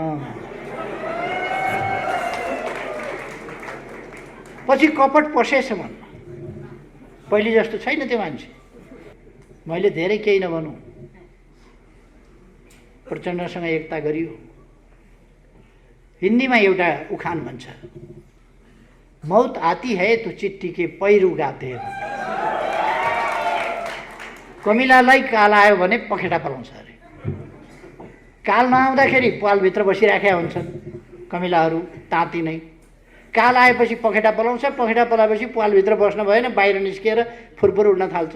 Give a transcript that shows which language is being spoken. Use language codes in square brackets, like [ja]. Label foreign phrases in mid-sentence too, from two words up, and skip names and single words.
[ne] पछि कपट पसेछ भन्न। पहिले जस्तो छैन त्यो मान्छे। मैले धेरै केही नभनौँ, प्रचण्डसँग एकता गरियो। हिन्दीमा एउटा उखान भन्छ, [hi] मौत आती है तो चिट्ठी के पैरू गाते हैं। [ne] कमिलालाई काल आयो भने पखेटा पलाउँछ अरे। काल नआउँदाखेरि पालभित्र बसिराखेका हुन्छन् कमिलाहरू ताती नै। काल आएपछि पखेटा पलाउँछ, पखेटा पलाएपछि पालभित्र बस्न भएन, बाहिर निस्किएर फुरफुर उड्न थाल्छ।